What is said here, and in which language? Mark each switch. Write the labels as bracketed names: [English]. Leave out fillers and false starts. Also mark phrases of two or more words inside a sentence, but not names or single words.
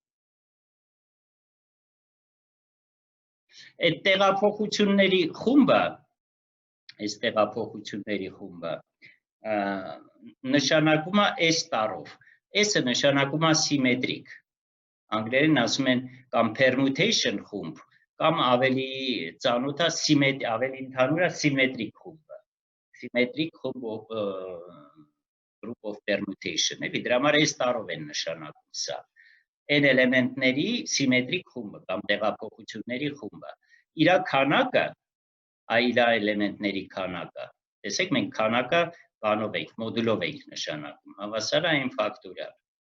[Armenian] Այդ տեղափոխությունների խումբը, այս տեղափոխությունների խումբը նշանակում է S տարով, S-ը նշանակում է սիմետրիկ, անգլերեն ասում են կամ permutation խումբ, կամ ավելի ծանոթ է, ավելի ընդհանուր է սիմետրիկ խումբը, [English] symmetric group of permutation, [Armenian] էլի դրա համար S տարով են նշանակում սա, n էլեմենտների սիմետրիկ խումբը կամ տեղափոխությունների խումբը, իրա քանակը, իրա էլեմենտների քանակը, տեսեք մենք քանակը բանով ենք, մոդուլով ենք նշանակում, հավասար է n ֆակտորիալ։